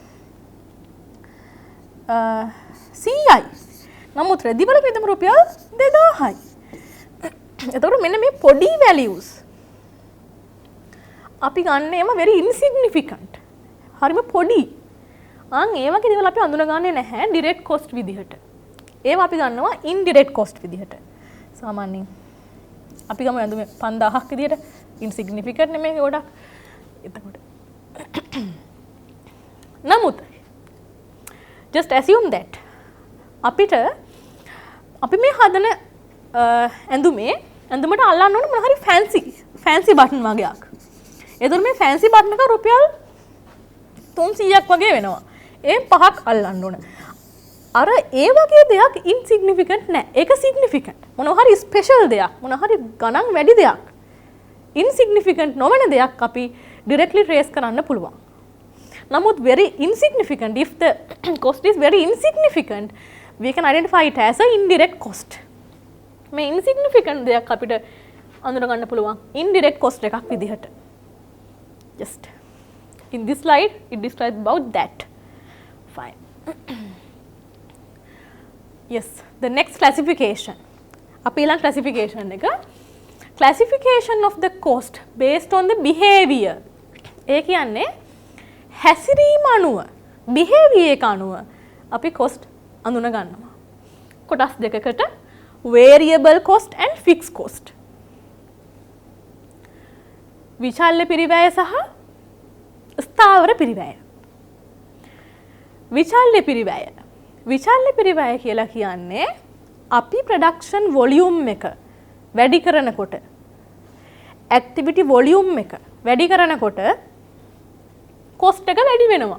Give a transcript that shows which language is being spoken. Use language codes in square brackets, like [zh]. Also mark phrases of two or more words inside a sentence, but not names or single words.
[si] 100යි නමුත් රෙදි වල වියදම රුපියල් 2000යි එතකොට මෙන්න මේ පොඩි values අපි ගන්න ඒවා [en] very insignificant [si] හරිම පොඩි ඒ වගේ දේවල් අපි අඳුන ගන්නේ නැහැ [en] direct cost [si] විදිහට ඒවා අපි ගන්නවා [en] indirect cost [si] විදිහට සාමාන්‍යයෙන් අපි ගමු ඇඳුමේ 5000ක් විදිහට insignificant නෙමෙයි ගොඩක් එතකොට නමුත් [en] just assume that [si] අපිට අපි මේ හදන ඇඳුමට අල්ලන්න ඕන මොන හරි [en] fancy button [si] වගේක් එතකොට මේ [en] fancy button [si] එක රුපියල් 300ක් වගේ වෙනවා ඒ 5ක් අල්ලන්න ඕන අර ඒ වගේ දෙයක් ඉන්සිග්නිෆිකන්ට් නෑ. ඒක සිග්නිෆිකන්ට්. මොනවා හරි ස්පෙෂල් දෙයක්, මොනවා හරි ගණන් වැඩි දෙයක්. ඉන්සිග්නිෆිකන්ට් නොවන දෙයක් අපි [en] directly trace [si] කරන්න පුළුවන්. [en] නමුත් very insignificant, if the cost is very insignificant, we can identify it as a indirect cost. [si] මේ insignificant දෙයක් අපිට අඳුර ගන්න පුළුවන් [en] indirect cost [si] එකක් විදිහට. [en] Just in this slide it describes about that. Fine. Yes, the next classification. [si] අපි ඊළඟ classification එක [en] classification of the cost based on the behavior. [si] ඒ කියන්නේ හැසිරීම අනුව behavior එක අනුව අපි cost අඳුන ගන්නවා. කොටස් දෙකකට [en] variable cost and fixed cost. [si] විචල්්‍ය පිරිවැය සහ ස්ථාවර පිරිවැය. විචල්්‍ය පිරිවැය. විචල්්‍ය පිරිවැය කියලා කියන්නේ අපි [en] production volume [si] එක වැඩි කරනකොට [en] activity volume [si] එක වැඩි කරනකොට cost එක වැඩි වෙනවා.